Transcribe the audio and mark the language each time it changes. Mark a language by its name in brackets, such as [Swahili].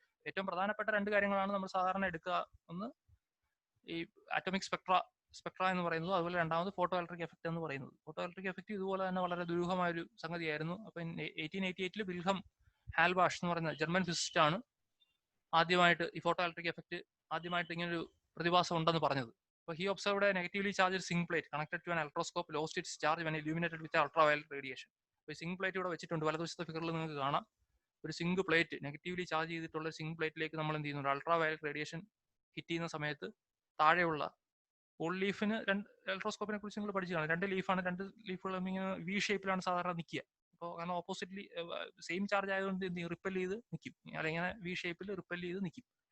[Malayalam] ഏറ്റവും പ്രധാനപ്പെട്ട രണ്ട് കാര്യങ്ങളാണ് നമ്മൾ സാധാരണ എടുക്കുക. ഒന്ന് ഈ ആറ്റോമിക് സ്പെക്ട്ര എന്ന് പറയുന്നത്, അതുപോലെ രണ്ടാമത് ഫോട്ടോ ഇലക്ട്രിക് എഫക്ട് എന്ന് പറയുന്നത്. ഫോട്ടോ ഇലക്ട്രിക് എഫക്ട് ഇതുപോലെ തന്നെ വളരെ ദുരൂഹമായ ഒരു സംഗതിയായിരുന്നു. അപ്പൊ 1888 വിൽഹം ഹാൽബാഷ് എന്ന് പറയുന്ന ജർമ്മൻ ഫിസിസ്റ്റ് ആണ് ആദ്യമായിട്ട് ഈ ഫോട്ടോ ഇലക്ട്രിക് എഫക്ട് ആദ്യമായിട്ട് ഇങ്ങനൊരു പ്രതിഭാസം ഉണ്ടെന്ന് പറഞ്ഞത്. [English] So he observed a negatively charged zinc plate connected to an electroscope lost its charge when illuminated with ultraviolet radiation. [Malayalam] അപ്പോൾ സിങ്ക് പ്ലേറ്റ് ഇവിടെ വെച്ചിട്ടുണ്ട്, വലതുവശത്തെ ഫിഗറിൽ നിങ്ങൾക്ക് കാണാം. ഒരു സിങ്ക് പ്ലേറ്റ്, നെഗറ്റീവ്ലി ചാർജ് ചെയ്തിട്ടുള്ള സിങ്ക് പ്ലേറ്റിലേക്ക് നമ്മൾ എന്ത് ചെയ്യുന്നുണ്ട്, അൾട്രാവയലറ്റ് റേഡിയേഷൻ ഹിറ്റ് ചെയ്യുന്ന സമയത്ത് താഴെയുള്ള ഓൾ ലീഫിന് ഇലക്ട്രോസ്കോപ്പിനെ കുറിച്ച് നിങ്ങൾ പഠിച്ചു കാണാം. രണ്ട് ലീഫാണ്, രണ്ട് ലീഫുകളും ഇങ്ങനെ വി ഷേപ്പിലാണ് സാധാരണ നിൽക്കുക. അപ്പോൾ കാരണം ഓപ്പോസിറ്റ്ലി സെയിം ചാർജ് ആയതുകൊണ്ട് റിപ്പൽ ചെയ്ത് നിൽക്കും, അല്ലെങ്കിൽ വി ഷേപ്പിൽ റിപ്പൽ ചെയ്ത് നിൽക്കും.